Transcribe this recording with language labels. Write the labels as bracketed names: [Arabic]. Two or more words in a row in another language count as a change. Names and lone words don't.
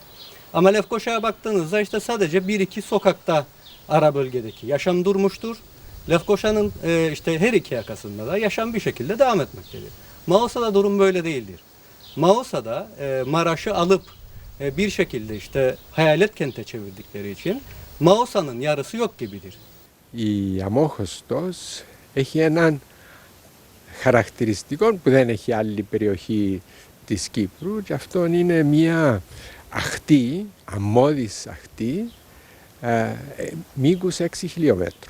[Turkish] Ama Lefkoşa'ya baktığınızda işte sadece 1-2 sokakta ara bölgedeki yaşam durmuştur. Lefkoşa'nın işte her iki yakasında da yaşam bir şekilde devam etmektedir. Mausa'da durum böyle değildir. Mausa'da Maraş'ı alıp bir şekilde işte hayalet kente çevirdikleri için Mausa'nın yarısı yok gibidir. [Greek] Η Αμμόχωστος έχει έναν χαρακτηριστικό που δεν έχει άλλη περιοχή της Κύπρου και αυτό είναι μια αχτή, αμμώδης αχτή, μήκους 6 χιλιόμετρων.